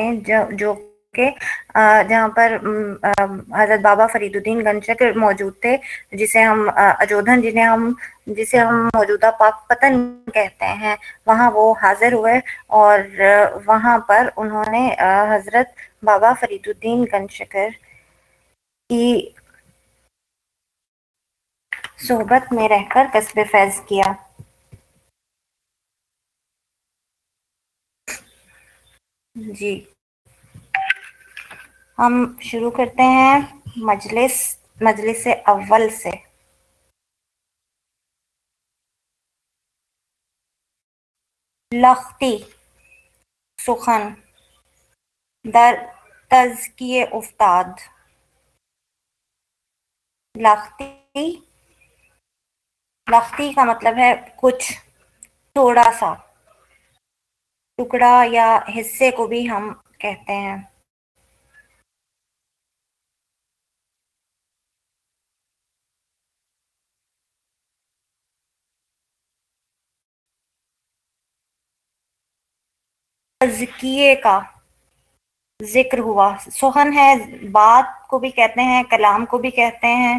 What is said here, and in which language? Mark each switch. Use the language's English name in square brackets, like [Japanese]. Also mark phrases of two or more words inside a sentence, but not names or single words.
[Urdu] جو کہ جہاں پر حضرت بابا فرید الدین گنج چکر موجود تھے، جسے ہم اجودھن جسے ہم موجودہ پاک پتن کہتے ہیں، وہاں وہ حاضر ہوئے اور وہاں پر انہوں نے حضرت بابا فرید الدین گنج چکر کی صحبت میں رہ کر کسب فیض کیا۔ جی، ہم شروع کرتے ہیں مجلس اول سے۔ [Persian] لختی سخن در تزکیے افتاد۔ [Urdu] لختی کا مطلب ہے کچھ، تھوڑا سا، ٹکڑا یا حصے کو بھی ہم کہتے ہیں۔ تزکیے کا ذکر ہوا، سخن ہے، بات کو بھی کہتے ہیں، کلام کو بھی کہتے ہیں۔